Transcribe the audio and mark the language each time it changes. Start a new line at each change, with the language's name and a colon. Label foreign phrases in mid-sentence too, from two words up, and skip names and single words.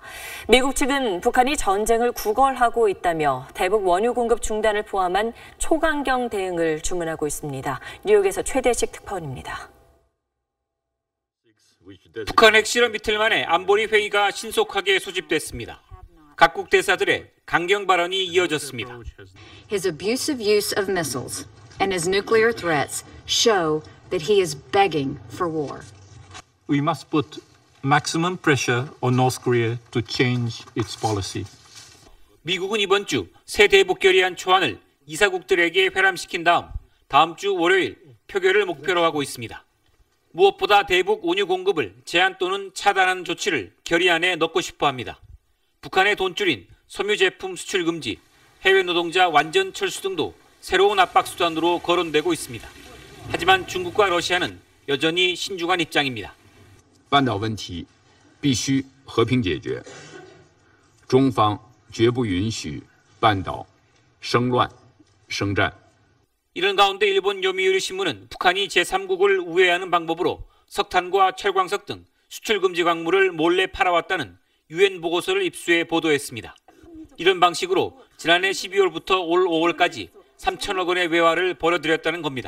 Korean: 미국 측은 북한이 전쟁을 구걸하고 있다며 대북 원유 공급 중단을 포함한 초강경 대응을 주문하고 있습니다. 뉴욕에서 최대식 특파원입니다. 북한 핵실험 이틀 만에 안보리 회의가 신속하게 소집됐습니다. 각국 대사들의 강경 발언이 이어졌습니다.
English: His abusive use of missiles and his nuclear threats show that he is begging for war. We must put maximum pressure on North Korea to change its policy.
Korean: 미국은 이번 주 새 대북 결의안 초안을 이사국들에게 회람시킨 다음 주 월요일 표결을 목표로 하고 있습니다. 무엇보다 대북 원유 공급을 제한 또는 차단하는 조치를 결의안에 넣고 싶어 합니다. 북한의 돈줄인 섬유 제품 수출 금지, 해외 노동자 완전 철수 등도 새로운 압박 수단으로 거론되고 있습니다. 하지만 중국과 러시아는 여전히 신중한 입장입니다.
Chinese: 半岛问题必须和平解决。中方绝不允许半岛生乱生战。
Korean: 이런 가운데 일본 요미우리 신문은 북한이 제3국을 우회하는 방법으로 석탄과 철광석 등 수출 금지 광물을 몰래 팔아왔다는 유엔 보고서를 입수해 보도했습니다. 이런 방식으로 지난해 12월부터 올 5월까지 3천억 원의 외화를 벌어들였다는 겁니다.